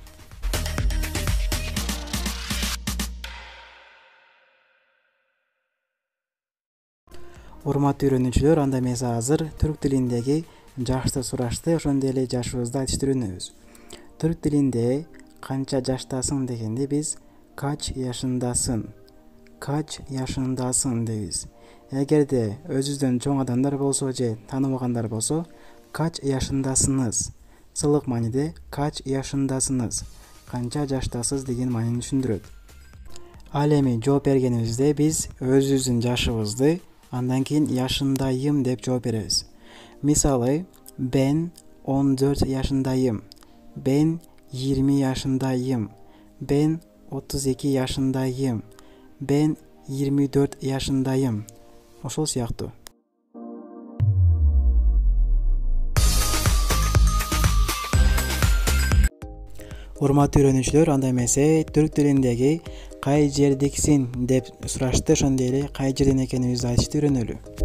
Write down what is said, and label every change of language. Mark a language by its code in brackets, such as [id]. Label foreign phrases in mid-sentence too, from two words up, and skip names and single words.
[ky] Урматтуу үйрөнүүчүлөр, анда эмесе азыр түрк тилиндеги жашты сурашты, ошондой эле жашыбызды айтышты үйрөнөбүз. Түрк тилинде канча жаштасың дегенде биз [tr] kaç yaşındasın, kaç yaşındasın [ky] дейбиз. Эгерде өзүбүздөн чоң адамдар болсо же тааныбагандар болсо, [tr] kaç yaşındasınız, [ky] сылык мааниде [tr] kaç yaşındasınız, [ky] канча жаштасыз деген маанини түшүндүрөт. Ал эми жооп бергенибизде биз өзүбүздүн жашыбызды андан кийин yaşındayım деп жооп беребиз. Мисалы, [tr] ben 14 yaşındayım, ben 20 yaşındayım, ben 32 yaşındayım, ben 24 yaşındayım. [ky] Ошол сыяктуу. Урматтуу үйрөнүүчүлөр, анда эмесе түрк тилиндеги кай жердиксин деп сурашты, ошондой эле кай жерден экенибизди айтышты үйрөнөлү.